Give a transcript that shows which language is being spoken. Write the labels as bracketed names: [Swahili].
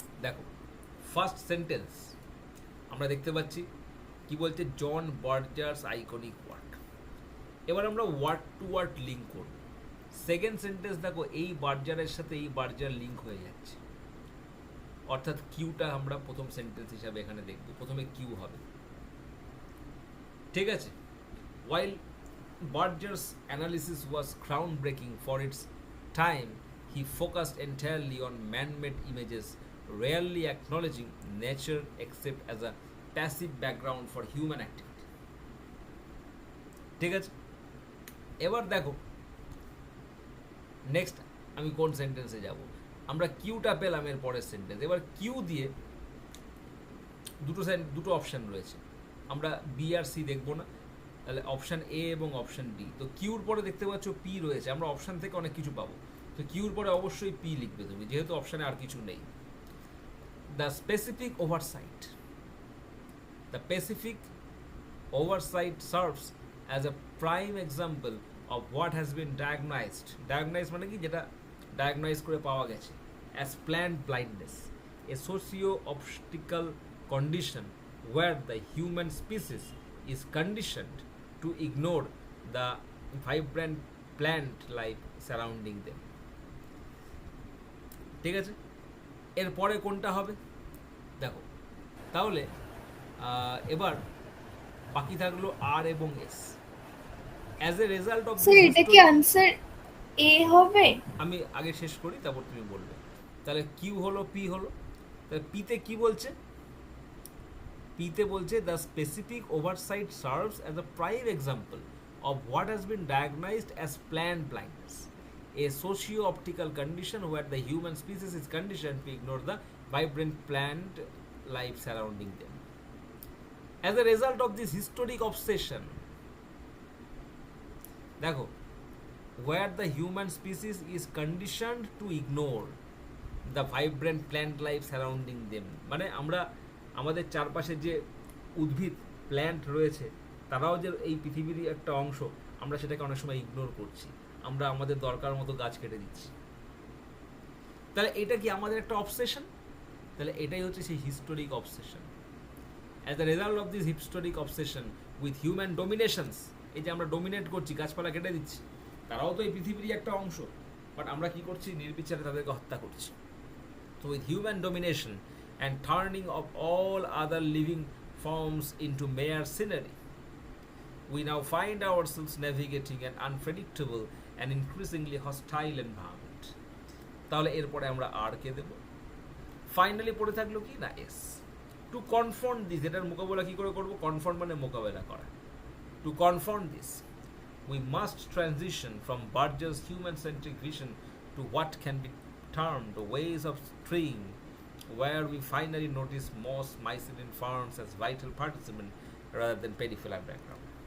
[Bangla] দেখো, first sentence আমরা দেখতে পাচ্ছি কি বলছে? [English] John Berger's iconic work. [Bangla] এবার আমরা ওয়ার্ড টু ওয়ার্ড লিঙ্ক করব। সেকেন্ড সেন্টেন্স দেখো, এই বার্জারের সাথে এই বার্জার লিঙ্ক হয়ে যাচ্ছে, অর্থাৎ কিউটা আমরা প্রথম সেন্টেন্স হিসাবে এখানে দেখব। প্রথমে কিউ হবে, ঠিক আছে? [English] While Burger's analysis was groundbreaking for its time, he focused entirely on man-made images, rarely acknowledging nature except as a passive background for human activity. [Bangla] ঠিক আছে? এবার দেখো নেক্সট আমি কোন সেন্টেন্সে যাব। আমরা কিউটা পেলাম এর পরের সেন্টেন্স। এবার কিউ দিয়ে দুটো অপশান রয়েছে, আমরা বি আর সি দেখবো না, তাহলে অপশান এ এবং অপশান ডি। তো কিউর পরে দেখতে পাচ্ছ পি রয়েছে, আমরা অপশান থেকে অনেক কিছু পাবো। তো কিউর পরে অবশ্যই পি লিখবে তুমি, যেহেতু অপশানে আর কিছু নেই। [English] The specific oversight, the specific oversight serves as a prime example of what has been diagnosed. [Bangla] ডায়াগনাইজ মানে কি? যেটা ডায়াগনাইজ করে পাওয়া গেছে। [English] As plant blindness, a socio-obstacle condition where the human species is conditioned to ignore the vibrant plant life surrounding them. [Bangla] ঠিক আছে, এরপরে কোনটা হবে দেখো, তাহলে এবার বাকি থাকলো আর এবং S. [English] as a result of [Bangla] sir এটা কি আনসার এ হবে? আমি আগে শেষ করি তারপর তুমি বলবে। তাহলে কিউ হলো, পি হলো, তাহলে পিতে কি বলছে? পিতে বলছে [English] The specific oversight serves as a prime example of what has been diagnosed as plant blindness, a socio-optical condition where the human species is conditioned to ignore the vibrant plant life surrounding them. As a result of this historic obsession, [Bangla] দেখো, [English] where the human species is conditioned to ignore the vibrant plant life surrounding them, [Bangla] মানে আমরা আমাদের চারপাশে যে উদ্ভিদ plant রয়েছে তারাও যে এই পৃথিবীরই একটা অংশ, আমরা সেটাকে অনেক সময় ইগনোর করছি, আমরা আমাদের দরকার মতো গাছ কেটে দিচ্ছি। তাহলে এটা কি আমাদের একটা অবসেশন? তাহলে এটাই হচ্ছে সেই historic obsession. [English] as the result of this historic obsession with human dominations, [Bangla] এই যে আমরা ডোমিনেট করছি, গাছপালা কেটে দিচ্ছি, তারাও তো এই পৃথিবীরই একটা অংশ, বাট আমরা কি করছি? নির্বিচারে তাদেরকে হত্যা করছি। [English] So with human domination and turning of all other living forms into mere scenery, we now find ourselves navigating an unpredictable and increasingly hostile environment. [Bangla] তাহলে এরপরে আমরা আর কে দেব? ফাইনালি পড়ে থাকলো কি না এস। [English] to confront this, [Bangla] এটার মোকাবেলা কি করে করবো? কনফ্রন্ট মানে মোকাবেলা করা। [English] To confront this we must transition from Barger's human-centric vision to what can be termed ways of string, where we finally notice most mycelial forms as vital participants rather than peripheral background.